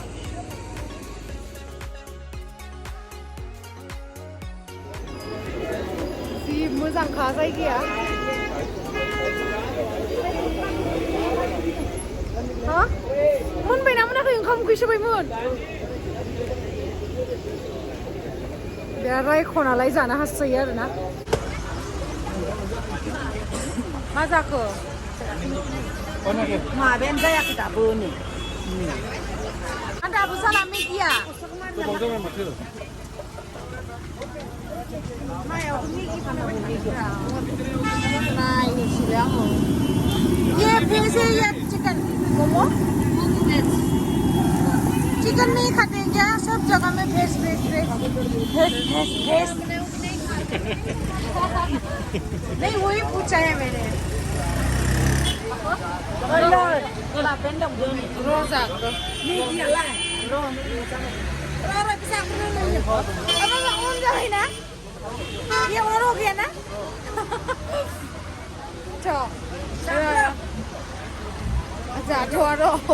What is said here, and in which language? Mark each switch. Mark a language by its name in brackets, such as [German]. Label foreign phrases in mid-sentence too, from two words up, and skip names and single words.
[Bodo] जि मोजांखा जायगाया हा मोनबायना मोनाखै ओंखाम उखैसोबायमोन बे रायख'नालाय जानो हास्थायो आरोना मा जाखो माबायानो जायाखै दाबो नै दाबो जाला मेगिया मायाव मेगि फाननांगौ नायनोसैलाय आङो [Hindi] ये भेज है या चिकन मोमो चिकन नहीं खाते क्या सब जगह में भेज नहीं वही पूछा है मैंने रोजा ना ये और हो गया ना अच्छा ठोरो